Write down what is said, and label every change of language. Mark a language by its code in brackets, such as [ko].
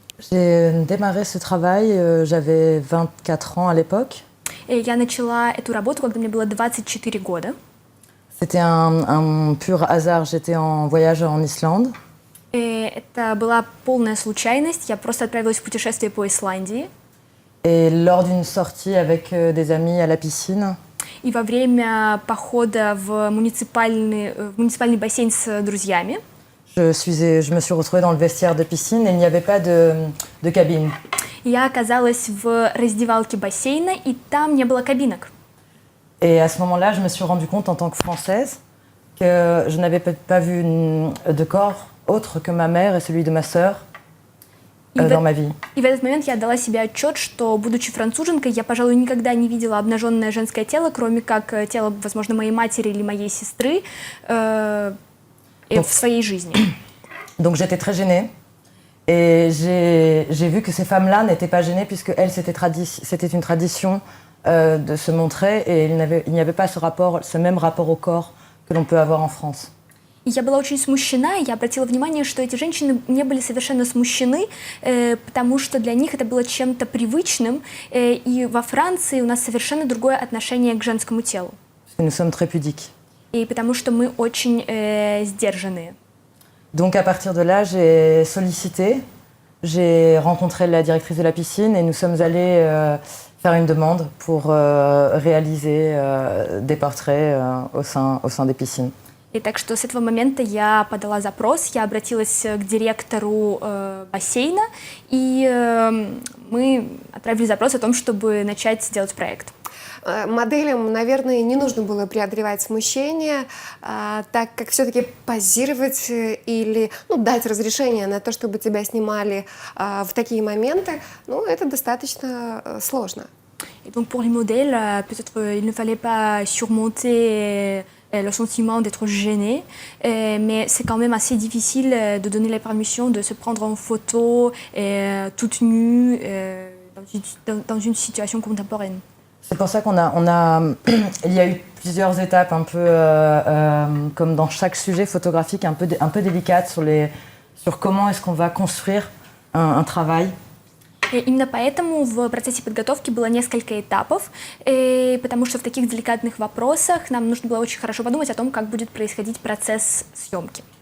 [fr] J'ai démarré ce travail, j'avais 24 ans à l'époque. [ru] Я начала эту работу, когда мне было 24 года. [fr] C'était un pur hasard, j'étais en voyage en Islande. [ru] Это была полная случайность. Я просто отправилась в путешествие по Исландии. [fr] Et lors d'une sortie avec des amis à la piscine, [ru] И во время похода в муниципальный бассейн с друзьями [fr] je me suis retrouvée dans le vestiaire de piscine et il n'y avait pas de cabine. [ru] я оказалась в раздевалке бассейна, и там не было кабинок. [fr] Et à ce moment-là, je me suis rendu compte en tant que Française que je n'avais pas vu de corps autre que ma mère et celui de ma sœur dans ma vie. [ru] И в этот момент я отдала себе отчет, что, будучи француженкой, я, пожалуй, никогда не видела обнаженное женское тело, кроме как тело, возможно, моей матери или моей сестры в своей жизни. [fr] Donc j'étais très gênée et j'ai vu que ces femmes-là n'étaient pas gênées puisque elles, c'était une tradition de se montrer et il n'y avait pas ce même rapport au corps que l'on peut avoir en France. [ru] И я была очень смущена, и я обратила внимание, что эти женщины не были совершенно смущены, потому что для них это было чем-то привычным, и во Франции у нас совершенно другое отношение к женскому телу. [fr] Parce que nous sommes très pudiques. [ru] И потому что мы очень сдержанные. [fr] Donc à partir de là, j'ai sollicité, j'ai rencontré la directrice de la piscine et nous sommes allés faire une demande pour réaliser des portraits au sein des piscines. [ru] И так что с этого момента я подала запрос, я обратилась к директору бассейна, и мы отправили запрос о том, чтобы начать делать проект. Моделям, наверное, не нужно было преодолевать смущение, так как все-таки позировать или дать разрешение на то, чтобы тебя снимали в такие моменты, это достаточно сложно. [fr] Et donc pour les modèles, peut-être il ne fallait pas surmonter le sentiment d'être gêné, mais c'est quand même assez difficile de donner la permission de se prendre en photo toute nue dans une situation contemporaine. C'est pour ça il y a eu plusieurs étapes un peu comme dans chaque sujet photographique un peu délicate sur comment est-ce qu'on va construire un travail. [ru] И именно поэтому в процессе подготовки было несколько этапов, потому что в таких деликатных вопросах нам нужно было очень хорошо подумать о том, как будет происходить процесс съемки.